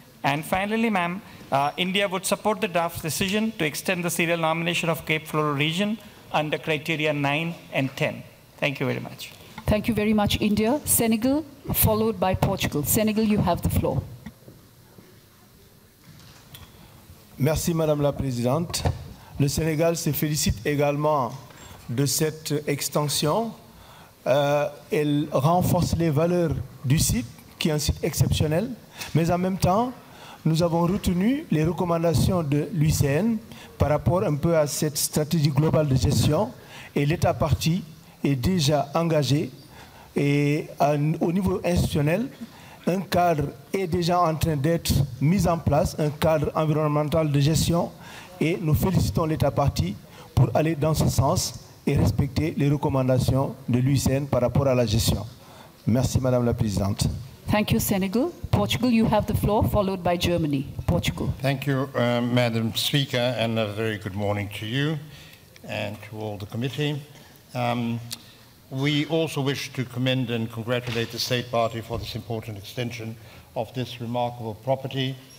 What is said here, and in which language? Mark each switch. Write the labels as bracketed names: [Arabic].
[English] And finally, ma'am, India would support the draft decision to extend the serial nomination of Cape Flora region under criteria 9 and 10. Thank you very much. Thank you very much, India. Senegal, followed by Portugal. Senegal, you have the floor. [French] Merci, Madame la Présidente. Le Sénégal se félicite également de cette extension. Elle renforce les valeurs du site, qui est un site exceptionnel, mais en même temps, nous avons retenu les recommandations de l'UICN par rapport un peu à cette stratégie globale de gestion, et l'État partie est déjà engagé, et au niveau institutionnel, un cadre est déjà en train d'être mis en place, un cadre environnemental de gestion, et nous félicitons l'État partie pour aller dans ce sens et respecter les recommandations de l'UICN par rapport à la gestion. Merci, Madame la Présidente. [English] Thank you, Senegal. Portugal, you have the floor, followed by Germany. Portugal. Thank you, Madam Speaker, and a very good morning to you and to all the committee. We also wish to commend and congratulate the State Party for this important extension of this remarkable property.